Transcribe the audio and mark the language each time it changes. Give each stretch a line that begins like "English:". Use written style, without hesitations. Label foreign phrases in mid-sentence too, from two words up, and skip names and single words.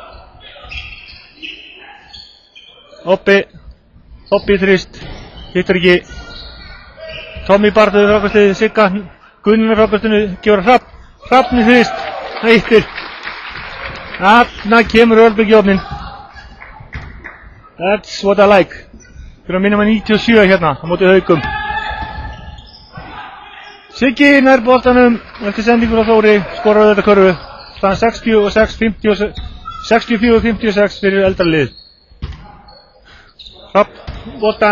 Icelandic: Oppi í þrist. Hittir ekki. Tommi barðuði frákastið. Sigga. Guðna frákastinu. Gefur á Hrapp. Hrappn í þrist. Það hittir. Þarna kemur Ölbjörg í ofnin.
English: That's what I like.
Icelandic: Fyrir að minna með 97 hérna á móti Haukum. Siggi nær boltanum eftir sendingur á Þóri. Skorar þetta körfu. Staðan 64-56 fyrir eldra lið. Hrapp boltan.